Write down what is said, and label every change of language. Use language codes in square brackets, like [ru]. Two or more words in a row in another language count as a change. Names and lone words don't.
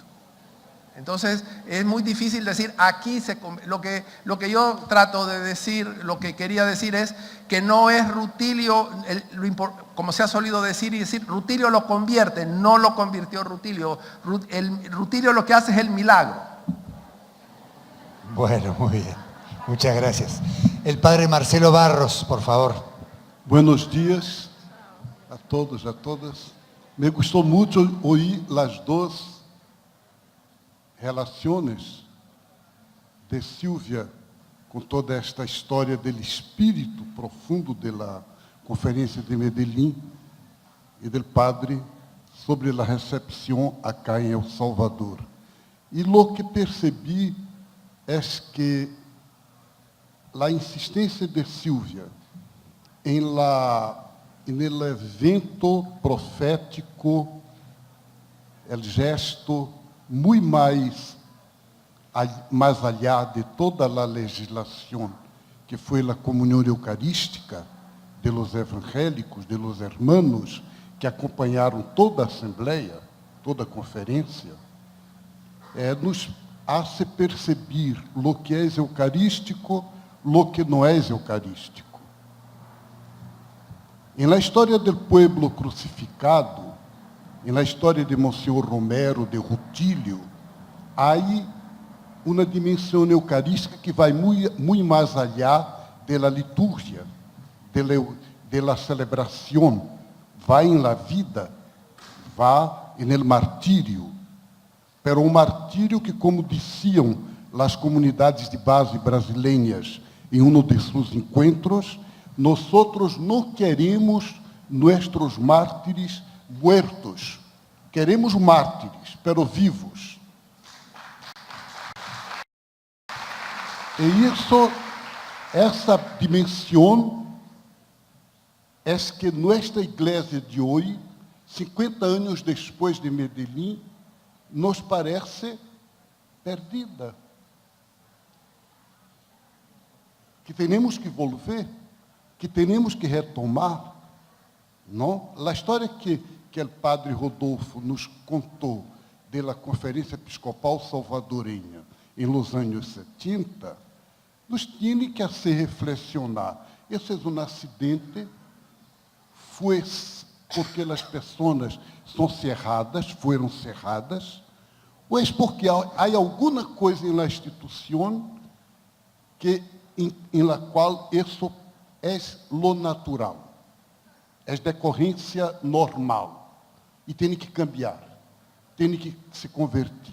[es] Entonces, es muy difícil decir, aquí lo que yo trato de decir, lo que quería decir es que no es Rutilio, como se ha solido decir y decir, Rutilio lo convierte, no lo convirtió Rutilio. Rutilio lo que hace es el milagro. Bueno, muy bien. Muchas gracias. El padre Marcelo Barros, por favor. Buenos días a todos, a todas. [pt] Me gustou muito ouvir as duas relações de Silvia com toda esta história do espírito profundo da Conferência de Medellín e do padre sobre a recepção acá em El Salvador. E [es] lo que [pt] percebi é que a insistência de Silvia em [es] el evento profético, el gesto [pt] muito mais allá de toda a legislação que foi a comunhão eucarística [es] de los evangélicos, de los hermanos [pt] que acompanharam toda a assembleia, toda a conferência, [es] nos hace [pt] perceber [es] lo que [pt] é eucarístico, [es] lo que [pt] não é eucarístico. Em la história do pueblo crucificado, em la história de Monsenhor Romero, de Rutilio, há uma dimensão eucarística que vai muito mais allá da liturgia, da celebração, vai em [es] la vida, [pt] vai no martírio. Pero um martírio que, como diziam as comunidades de base brasileiras em um de seus encontros, nós não queremos nossos mártires muertos, queremos mártires, pero vivos. E isso, essa dimensão, é que nossa igreja de hoje, 50 anos depois de Medellín, nos parece perdida. Que temos que volver, que temos que retomar. Não? A história que o padre Rodolfo nos contou da Conferência Episcopal Salvadorenha em los anos 70, nos tem que [es] hacer reflexionar. [pt] Esse é um acidente, foi porque as pessoas foram cerradas, ou é porque há alguma coisa na instituição em la qual isso é lo natural, é decorrência normal, e tem que cambiar, tem que se convertir.